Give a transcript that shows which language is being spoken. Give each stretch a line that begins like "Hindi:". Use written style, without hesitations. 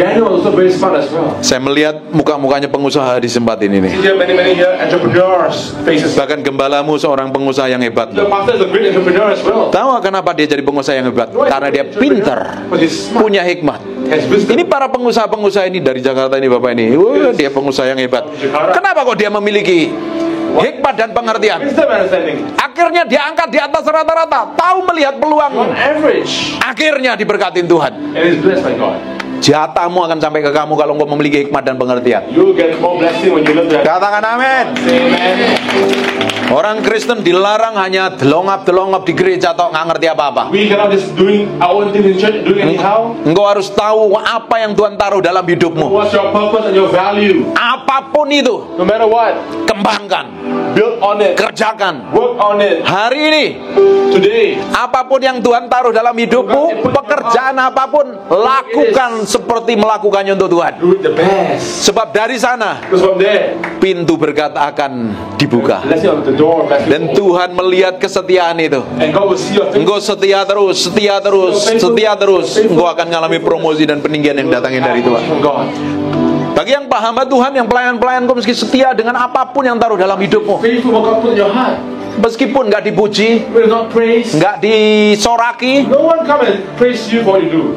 English: Daniel was also very smart as well.
Indonesian: Saya melihat muka-mukanya pengusaha di tempat ini nih.
English: See here many here entrepreneurs faces.
Indonesian: Bahkan gembalamu seorang pengusaha yang hebat.
English: The pastor is a great entrepreneur as well.
Indonesian: Tahu kenapa dia jadi pengusaha yang hebat? Karena dia pinter,
English: But he's smart.
Indonesian: punya hikmat.
English: Has wisdom.
Indonesian: Ini para pengusaha-pengusaha ini dari Jakarta ini Bapak ini. Wah, dia pengusaha yang hebat. Kenapa kok dia memiliki hikmat dan pengertian?
English: Wisdom and understanding.
Indonesian: Akhirnya dia angkat di atas rata-rata, tahu melihat
English: On
Indonesian: peluang.
English: average.
Indonesian: Akhirnya diberkatin Tuhan.
English: And is blessed by God.
Indonesian: Jatahmu akan sampai ke kamu kalau engkau memiliki hikmat dan pengertian.
English: You will get more blessing when you learn that.
Indonesian: Katakan amin.
English: Amen.
Indonesian: Orang Kristen dilarang hanya delongap-delongap di gereja atau nggak ngerti apa-apa.
English: We cannot just doing our own thing in church, doing anyhow.
Indonesian: Engkau harus tahu apa yang Tuhan taruh dalam hidupmu.
English: What's your purpose and your value?
Indonesian: Apapun itu,
English: No matter what,
Indonesian: kembangkan,
English: build on it.
Indonesian: kerjakan.
English: Work on it.
Indonesian: Hari ini,
English: Today.
Indonesian: apapun yang Tuhan taruh dalam hidupmu, pekerjaan apapun, lakukan seperti melakukannya untuk Tuhan.
English: Do it the best.
Indonesian: Sebab dari sana,
English: Because from there,
Indonesian: pintu berkat akan dibuka.
English: blessing on the door. Blessing.
Indonesian: Dan Tuhan melihat kesetiaan itu.
English: And God will see your faith.
Indonesian: Engkau setia terus, setia terus, setia terus. Engkau akan mengalami promosi dan peninggian yang datangnya dari Tuhan.
English: From God.
Indonesian: Bagi yang paham Tuhan, yang pelayan-pelayan, kau meski setia dengan apapun yang taruh dalam hidupmu.
English: Faithful what God put in your heart.
Indonesian: Meskipun nggak dipuji,
English: Will not praise.
Indonesian: nggak disoraki,
English: No one come and praise you for what you do.